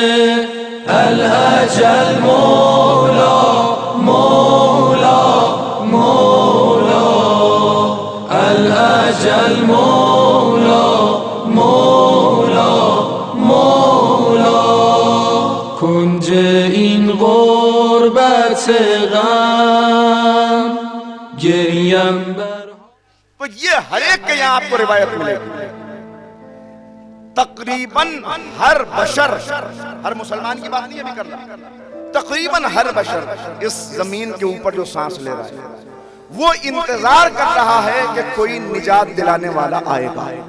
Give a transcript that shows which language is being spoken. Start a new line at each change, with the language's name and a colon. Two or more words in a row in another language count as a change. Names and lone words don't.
Arabic: الأجل مولا مولا مولا، الأجل مولا مولا مولا.
Persian: کنج این غربت غم گریم بر.
Urdu: تو یہ ہر ایک کے یہاں آپ کو روایت ملے گی. تقریباً ہر بشر، ہر مسلمان کی بات نہیں ابھی کر رہا، تقریباً ہر بشر اس زمین کے اوپر جو سانس لے رہا ہے وہ انتظار کر رہا ہے کہ کوئی نجات دلانے والا آئے گا.